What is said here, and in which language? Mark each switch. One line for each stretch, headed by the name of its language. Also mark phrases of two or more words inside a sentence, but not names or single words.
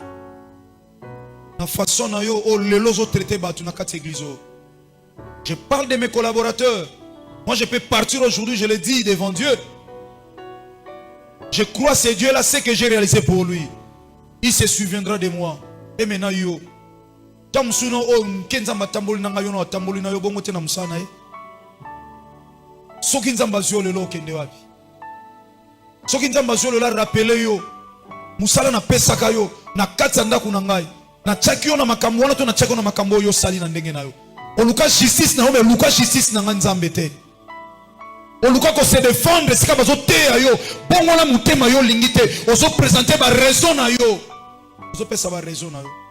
French: La façon dont vous traitez l'église. Je parle de mes collaborateurs. Moi, je peux partir aujourd'hui, je le dis devant Dieu. Je crois que c'est Dieu-là, ce que j'ai réalisé pour lui. Il se souviendra de moi. Et maintenant,
Lingala: yo. Tamsuno o kenza matamboli nanga yo na tamboli na yo bongo te na musana soki nzamba zio lelo kende wapi soki nzamba zio lelo rappeler yo musala na pesaka yo na kati ndako na ngai na chaki yo na makambo wana to na chaki yo na makambo yo sali na ndenge na yo oluka justice na yo me luka justice na nzambe te oluka ko
French: se défendre
Lingala: sika bazo te yo bongo na mutema yo lingite ozo présenter ba raison na yo ozo pesa ba raison na yo.